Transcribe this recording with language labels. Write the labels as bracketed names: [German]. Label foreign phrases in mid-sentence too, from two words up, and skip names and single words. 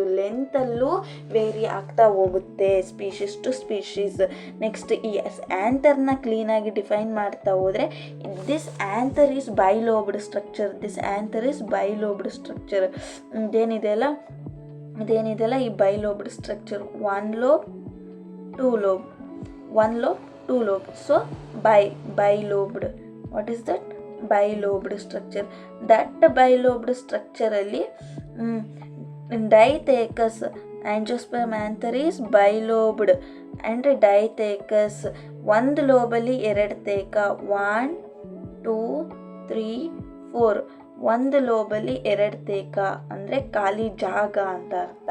[Kannada] ಲೆಂತಲ್ಲೂ ವೇರಿ ಆಗ್ತಾ ಹೋಗುತ್ತೆ [English] species to species. [Kannada] ನೆಕ್ಸ್ಟ್ ಈ ಆ್ಯಂಥರ್ನ ಕ್ಲೀನಾಗಿ ಡಿಫೈನ್ ಮಾಡ್ತಾ ಹೋದರೆ [English] this anther is bilobed structure. [Kannada] ಇದೇನಿದೆಯಲ್ಲ ಈ [English] bilobed structure, 1 lobe 2 lobe, 1 lobe 2 lobe. so bilobed. what is that? bilobed structure. ದಟ್ bilobed ಸ್ಟ್ರಕ್ಚರಲ್ಲಿ dithecous angiosperm anther is bilobed and dithecous. [Kannada] ಒಂದು ಲೋಬಲ್ಲಿ 2 ತೇಕ, 1 2 3 4. ಒಂದು ಲೋಬಲ್ಲಿ 2 ತೇಕ ಅಂದರೆ ಖಾಲಿ ಜಾಗ ಅಂತ ಅರ್ಥ.